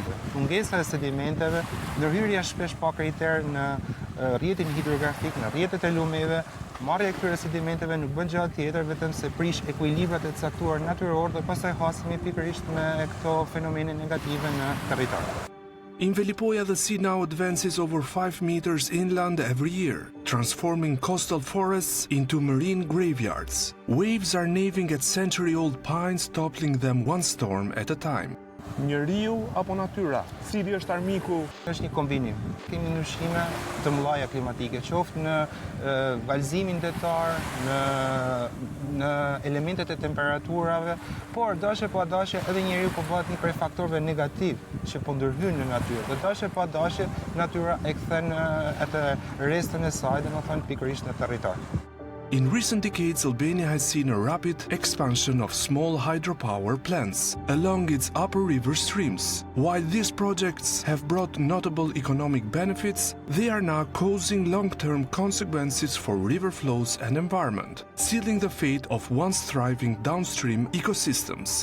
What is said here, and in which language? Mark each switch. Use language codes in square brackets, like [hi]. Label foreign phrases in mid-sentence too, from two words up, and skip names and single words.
[sq] Mungesa e sedimenteve, ndërhyrja shpesh pa kriter në rrjetin hidrografik, në rrjetet e lumeve, marrja e këtyre sedimenteve nuk bën gjë tjetër vetëm se prish ekuilibrat e caktuar natyror dhe pastaj hasemi pikërisht me këto fenomene negative në territor. [en] In Velipoja, the sea now advances over 5 meters inland every year, transforming coastal forests into marine graveyards. Waves are gnawing at century-old pines, toppling them one storm at a time. [sq] Njeriu apo natyra? Cili është armiku? Është një kombinim. Kemi ndryshime të mëdha klimatike, qoftë në valzimin detar, në elementet e temperaturave, por dashje pa dashje edhe njeriu po bëhet një prej faktorëve negativ që po ndërhyjnë në natyrë. Dhe dashje pa dashje natyra e kthen atë restën e saj, domethënë pikërisht në territor. [en] In recent decades, Albania has seen a rapid expansion of small hydropower plants along its upper river streams. While these projects have brought notable economic benefits, they are now causing long-term consequences for river flows and environment, sealing the fate of once thriving downstream ecosystems.